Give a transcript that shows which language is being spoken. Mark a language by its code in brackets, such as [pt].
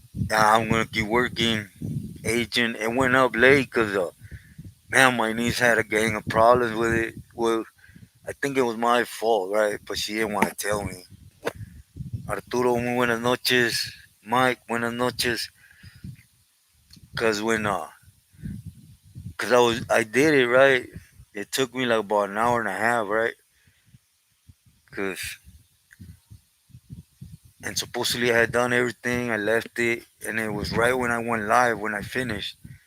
[en] Yeah, I'm gonna keep working, agent. It went up late because, man, my niece had a gang of problems with it. Well, I think it was my fault, right? But she didn't want to tell me. [es] Arturo, muy buenas noches. Mike, buenas noches. [en] Cause cause I did it right. It took me like about an hour and a half, right? Cause and supposedly I had done everything. I left it, and it was right when I went live when I finished.